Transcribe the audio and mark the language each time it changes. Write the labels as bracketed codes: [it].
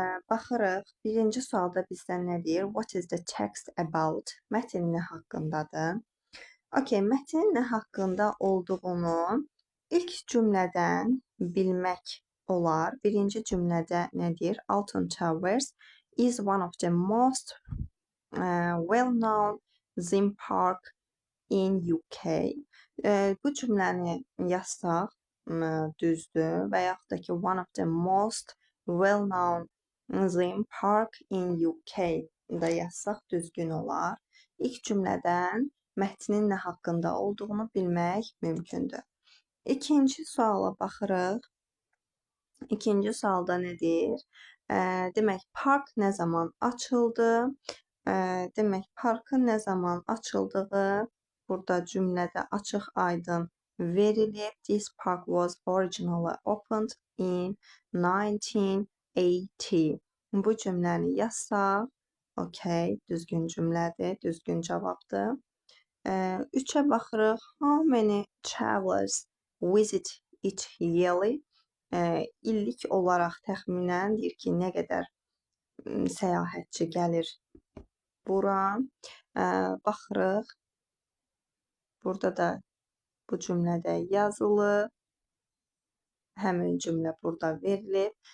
[az] Baxırıq, birinci sualda bizdən nə deyir? [en] What is the text about? [az] Mətin nə haqqındadır? Okay, mətin nə haqqında olduğunu ilk cümlədən bilmək olar. Birinci cümlədə nə deyir? [en] Alton Towers is one of the most well-known theme park in UK. [az] Bu cümləni yazsaq düzdür və yaxud da ki [en] one of the most well-known theme park in UK [az] da yazsaq düzgün olar. İlk cümlədən mətnin nə haqqında olduğunu bilmək mümkündür. İkinci suala baxırıq. İkinci sualda nə deyir? Demək, park nə zaman açıldı? Demək, parkın nə zaman açıldığı burada cümlədə açıq aydın verilib. [en] This park was originally opened in 1980. [az] Bu cümləni yazsaq, okay, düzgün cümlədir, düzgün cavabdır. 3-ə baxırıq. [en] How many travelers visit it yearly? [az] İllik olaraq təxminən deyir ki, nə qədər səyahətçi gəlir bura. Baxırıq. Burada da bu cümlədə yazılı. Həmin cümlə burada verilib.